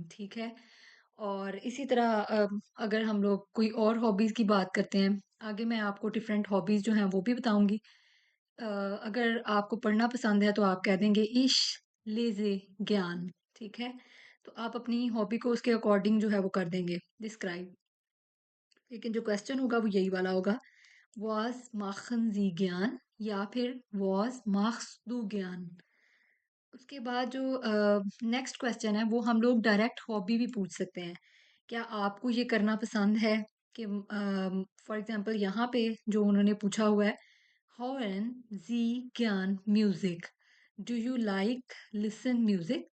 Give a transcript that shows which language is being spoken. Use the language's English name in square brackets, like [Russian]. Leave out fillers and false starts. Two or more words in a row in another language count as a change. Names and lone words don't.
[Hindi] ठीक है, और इसी तरह अगर हम लोग कोई और हॉबीज़ की बात करते हैं, आगे मैं आपको [English] different hobbies [Hindi] जो हैं वो भी बताऊंगी। अगर आपको पढ़ना पसंद है तो आप कह देंगे [German] ich lese gern. [Hindi] ठीक है, तो आप अपनी हॉबी को उसके अकॉर्डिंग जो है वो कर देंगे डिस्क्राइब। लेकिन जो क्वेश्चन होगा वो यही वाला होगा, [German] was machen Sie gern [Hindi] या फिर [German] was machst du gern। [Hindi] उसके बाद जो [English] next question [Hindi] है वो हम लोग [English] direct hobby [Hindi] भी पूछ सकते हैं। क्या आपको ये करना पसंद है कि [English] for example [Hindi] यहाँ पे जो उन्होंने पूछा हुआ है, [German] Hören Sie gern Musik, [English] do you like listen music.